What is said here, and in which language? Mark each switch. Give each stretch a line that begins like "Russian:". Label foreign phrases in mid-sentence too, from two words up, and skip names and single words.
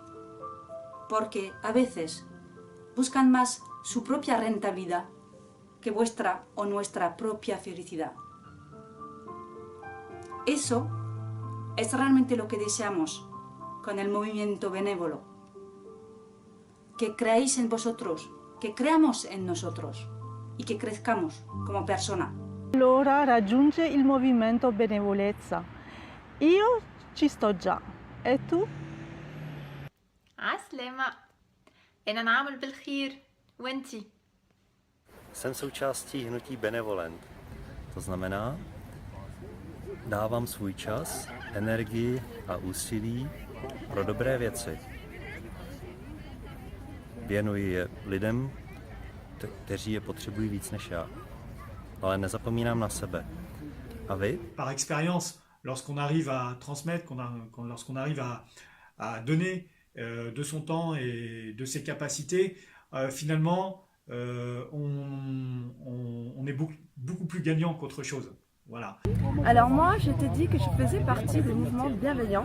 Spanish: Porque a veces buscan más su propia rentabilidad que vuestra o nuestra propia felicidad. Eso es realmente lo que deseamos con el movimiento benévolo. Que creáis en vosotros, que creamos en nosotros y que crezcamos como persona.
Italian: Allora raggiunge il movimento benevolenza. Io ci sto già. E tu?
Arabic: عسلامة. أنا نعمل بالخير وانتي؟
Czech: Jsem součástí hnutí Benevolent. To znamená, dávám svůj čas, energii a úsilí pro dobré věci. Věnuji je lidem, kteří je potřebují víc než já. Ale nezapomínám na sebe. A vy?
French: Par expérience, lorsqu'on arrive à transmettre, lorsqu'on arrive à donner de son temps et de ses capacités, finalement, on est beaucoup plus gagnant qu'autre chose. Voilà. Alors moi, je t'ai dit que je faisais partie des mouvements bienveillants.